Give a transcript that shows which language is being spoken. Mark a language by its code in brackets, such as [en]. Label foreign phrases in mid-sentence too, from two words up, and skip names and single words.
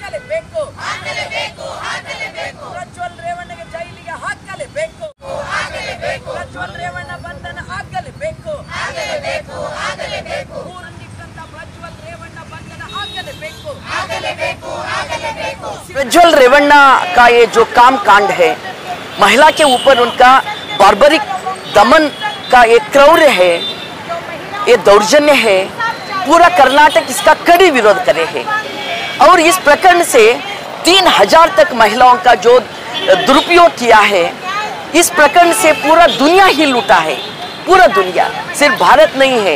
[kn] ಹಾಕಲೇಬೇಕು ಪ್ರಜ್ವಲ್ ರೇವಣ್ಣಗೆ ಜೈಲಿಗೆ ಹಾಕಲೇಬೇಕು ಪ್ರಜ್ವಲ್ ರೇವಣ್ಣ ಬಂಧನ ಆಗಲೇಬೇಕು ಊರಲ್ಲಿದ್ದಂತ ಪ್ರಜ್ವಲ್ ರೇವಣ್ಣ ಬಂಧನ ಆಗಲೇಬೇಕು [hi] प्रज्वल रेवन्ना का ये जो काम कांड है, महिला के ऊपर उनका बार्बरिक दमन का एक क्रौर्य है, ये दौर्जन्य है, पूरा कर्नाटक इसका कड़ी विरोध करे है। और इस प्रकरण से 3000 तक महिलाओं का जो दुरुपयोग किया है, इस प्रकरण से पूरा दुनिया ही लूटा है, पूरा दुनिया, सिर्फ भारत नहीं है।